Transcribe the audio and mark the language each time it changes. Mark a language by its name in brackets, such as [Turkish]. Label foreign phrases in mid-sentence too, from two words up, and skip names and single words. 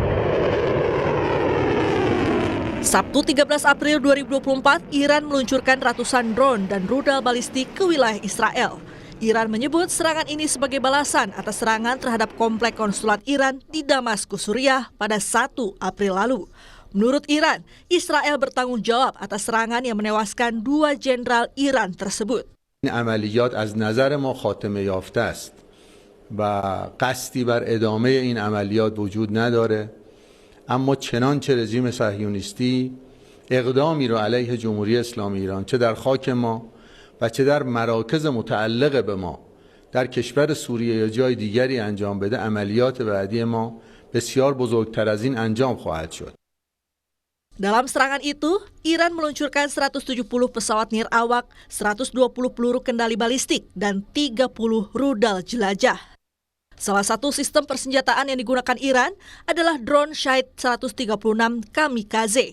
[Indonesian] Sabtu 13 April 2024, Iran meluncurkan ratusan drone dan rudal balistik ke wilayah Israel. Iran menyebut serangan ini sebagai balasan atas serangan terhadap komplek konsulat Iran di Damaskus, Suriah pada 1 April lalu. Menurut Iran, Israel bertanggung jawab atas serangan yang menewaskan 2 jenderal Iran tersebut. [Persian] این عملیات از نظر ما خاتمه یافته است و قصدی بر ادامه این عملیات وجود نداره. اما چنانچه رژیم صهیونیستی اقدامی را علیه جمهوری اسلامی ایران چه در خاک ما و چه در مراکز متعلق به ما در کشور سوریه یا جای دیگری انجام بده، عملیات بعدی ما بسیار بزرگتر از این انجام خواهد شد. [Indonesian] Dalam serangan itu, Iran meluncurkan 170 pesawat nirawak, 120 peluru kendali balistik, dan 30 rudal jelajah. Salah satu sistem persenjataan yang digunakan Iran adalah drone Shahed 136 Kamikaze.